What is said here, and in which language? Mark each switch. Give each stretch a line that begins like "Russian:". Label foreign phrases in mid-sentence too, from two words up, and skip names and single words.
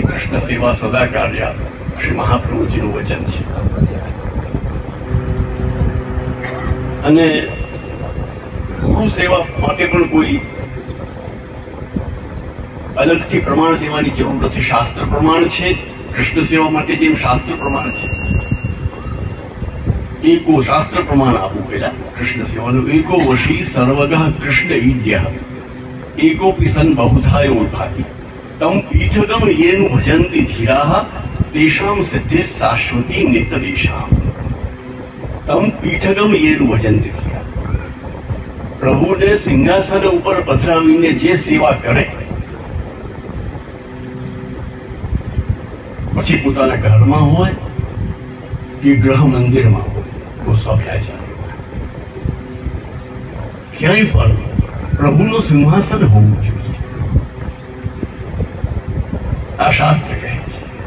Gujarati: કૃષ્ણ સેવા સદા કાર્ય શ્રી મહાપ્રભુજીનું વચન છે અને ગુરુ સેવા માટે પણ કોઈ અલગથી પ્રમાણ દેવાની જરૂર નથી। શાસ્ત્ર પ્રમાણ છે જ કૃષ્ણ સેવા માટે, જેમ શાસ્ત્ર પ્રમાણ છે। એકો શાસ્ત્ર પ્રમાણ આપવું પહેલા કૃષ્ણ સેવાનું।
Sanskrit: एको वशी सर्वगः कृष्ण ईड्य एकोपि सन् बहुधायोद्भाति तं पीठगम येनु भजन्ति धीराः तेषां सिद्धिः शाश्वती नित्यदेशाम्। तं पीठगम येनु भजन्ति धीराः
Gujarati: પ્રભુને સિંહાસન ઊપર પધરાવીને જે સેવા કરે પછી પોતાના ઘરમાં હોય કે ગૃહ મંદિરમાં હોય તો સ્વાભ્યાચાર ક્યાંય પણ પ્રભુનું સિંહાસન હોવું જોઈએ, આ શાસ્ત્ર કહે છે।